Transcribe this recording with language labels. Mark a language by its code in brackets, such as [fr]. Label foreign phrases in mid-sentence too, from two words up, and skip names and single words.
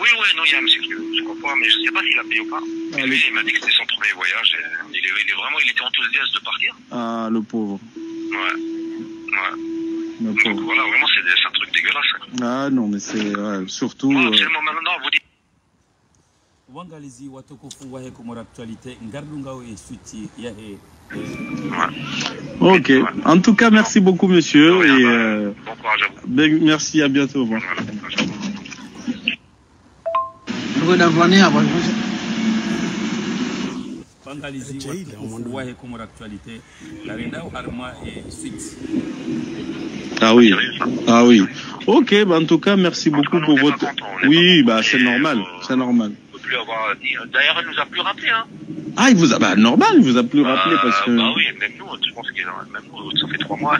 [fr] Oui, non, il y a un monsieur qui je comprends, mais je ne sais pas s'il a payé ou pas. Mais lui, il m'a dit que c'était son premier voyage. Il était enthousiaste de partir. Ah, le pauvre. Ouais. Donc voilà, vraiment, c'est un truc dégueulasse. Ah non, mais c'est surtout... Absolument, maintenant, vous dites... Wangalizi watukufu wahe kumora actualité ngardunga we suti yahe. Ok. En tout cas, merci beaucoup, monsieur. Et bon courage à vous. Merci, à bientôt. Bon. Wangalizi watukufu wahe kumora actualité larenda harma et suite. Ah oui. Ok, en tout cas, merci beaucoup pour votre... Oui, c'est normal, D'ailleurs, il nous a plus rappelé, hein. Ah, il vous a... normal, il vous a plus rappelé parce que... oui, même nous, je pense que même nous, ça fait 3 mois.